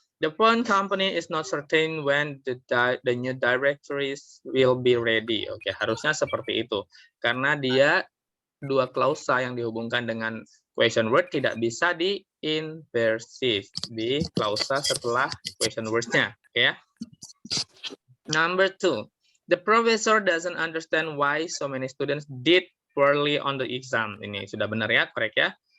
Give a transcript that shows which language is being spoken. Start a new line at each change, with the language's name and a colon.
English: The phone company is not certain when the new directories will be ready.
Indonesian: Oke, harusnya seperti itu. Karena dia dua klausa yang dihubungkan dengan question word tidak bisa diinversi di klausa setelah question words-nya. Oke ya.
English: Number 2, the professor doesn't understand why so many students did poorly on the exam.
Indonesian: Ini sudah benar ya,
English: correct ya.